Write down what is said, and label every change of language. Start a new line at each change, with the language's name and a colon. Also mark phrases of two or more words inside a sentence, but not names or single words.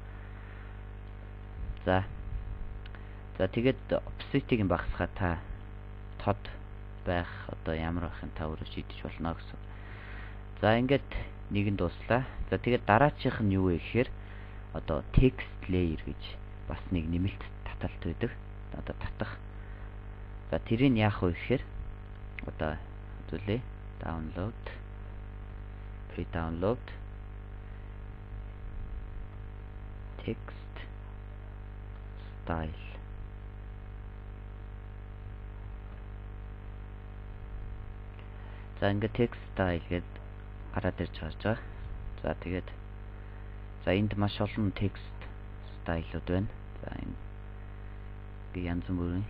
Mongolian: За тэгээд opacity-г багасгахад та тод байх одоо ямар байхын та өөрөө шийдэж болно гэсэн. За ингээд нэг нь дуслаа. За тэгээд дараачих нь юу вэ гэхээр одоо
English: text layer
Mongolian: гэж бас нэг нэмэлт таталт байдаг. Одоо татах. За тэрийг яах вэ гэхээр одоо үзүүлээ.
English: Download, pre-download, text style.
Mongolian: За ингээд
English: text style
Mongolian: гээд гараад ирж байгаа. За тэгээд энд маш олон text стайлууд байна. За энэ янз бүрийн.